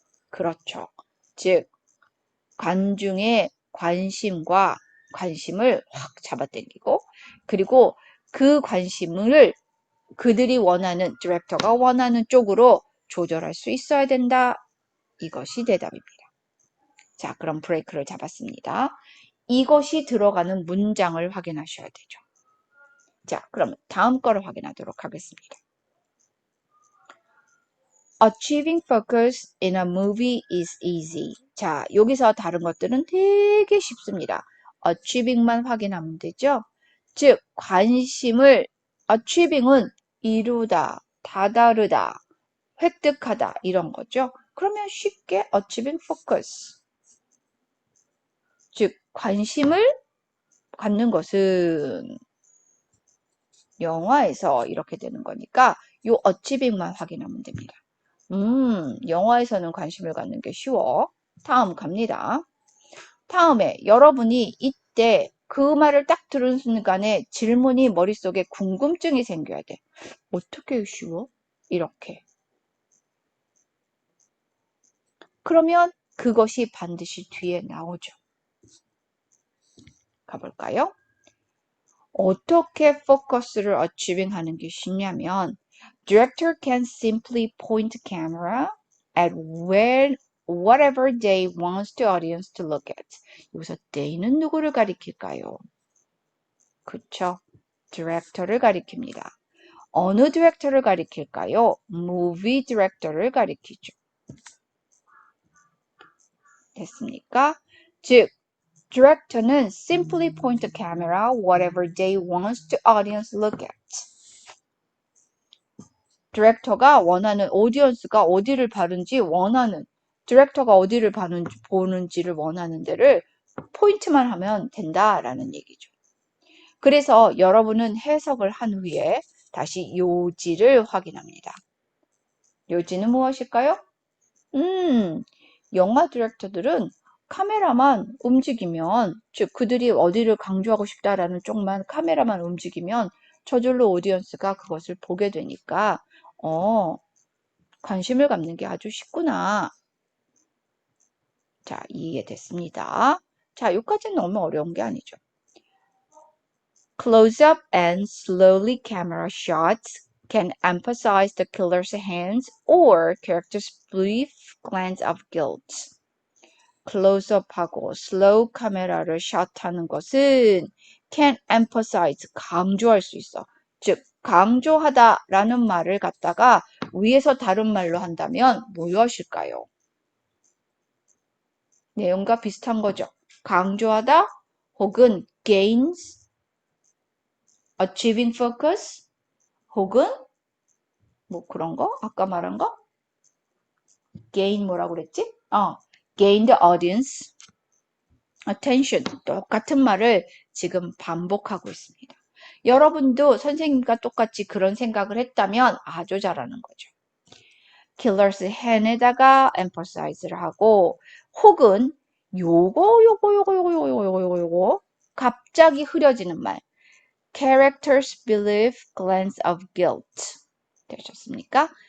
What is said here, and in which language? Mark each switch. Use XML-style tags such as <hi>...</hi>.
<ko>그렇죠. 즉, 관중의 관심을 확 잡아당기고, 그리고 그 관심을 그들이 원하는, 디렉터가 원하는 쪽으로 조절할 수 있어야 된다. 이것이 대답입니다. 자, 그럼 브레이크를 잡았습니다. 이것이 들어가는 문장을 확인하셔야 되죠. 자, 그럼 다음 거를 확인하도록 하겠습니다.</ko> <en>Achieving focus in a movie is easy.</en> <ko>자, 여기서 다른 것들은 되게 쉽습니다. achieving만 확인하면 되죠. 즉, 관심을 achieving은 이루다, 다다르다, 획득하다 이런 거죠. 그러면 쉽게</ko> <en>achieving focus.</en> <ko>즉, 관심을 갖는 것은 영화에서 이렇게 되는 거니까 요 achieving만 확인하면 됩니다. 영화에서는 관심을 갖는 게 쉬워. 다음 갑니다. 다음에 여러분이 이때 그 말을 딱 들은 순간에 질문이 머릿속에 궁금증이 생겨야 돼. 어떻게 쉬워? 이렇게. 그러면 그것이 반드시 뒤에 나오죠. 가볼까요? 어떻게 포커스를 achieving 하는 게 쉽냐면</ko> <en>Director can simply point camera at whatever they wants the audience to look at.</en> <ko>여기서 they는 누구를 가리킬까요? 그쵸? 디렉터를 가리킵니다. 어느 디렉터를 가리킬까요? Movie 디렉터를 가리키죠. 됐습니까? 즉, 디렉터는</ko> <en>simply point the camera whatever they wants the audience look at.</en> <ko>디렉터가 원하는 오디언스가 어디를 바른지 원하는 디렉터가 어디를 보는지를 원하는 데를 포인트만 하면 된다라는 얘기죠. 그래서 여러분은 해석을 한 후에 다시 요지를 확인합니다. 요지는 무엇일까요? 영화 디렉터들은 카메라만 움직이면, 즉 그들이 어디를 강조하고 싶다라는 쪽만 카메라만 움직이면 저절로 오디언스가 그것을 보게 되니까 관심을 갖는 게 아주 쉽구나. 자, 이해됐습니다. 자, 여기까지는 너무 어려운 게 아니죠.</ko> <en>Close-up and slowly camera shots can emphasize the killer's hands or character's brief glance of guilt.</en> <ko>클로즈업하고 슬로우 카메라를 샷하는 것은</ko> <en>can emphasize,</en> <ko>강조할 수 있어. 즉, 강조하다라는 말을 갖다가 위에서 다른 말로 한다면 무엇일까요? 내용과 비슷한 거죠. 강조하다 혹은 gains,</ko> <en>achieving focus</en> <ko>혹은 뭐 그런 거? 아까 말한 거? gain 뭐라고 그랬지?</ko> <en>gain the audience attention.</en> <ko>똑같은 말을 지금 반복하고 있습니다. 여러분도 선생님과 똑같이 그런 생각을 했다면 아주 잘하는 거죠. killer's hand에다가 emphasize를 하고 혹은 요거 갑자기 흐려지는 말</ko> <en>character's belief glance of guilt</en> <ko>되셨습니까?</ko>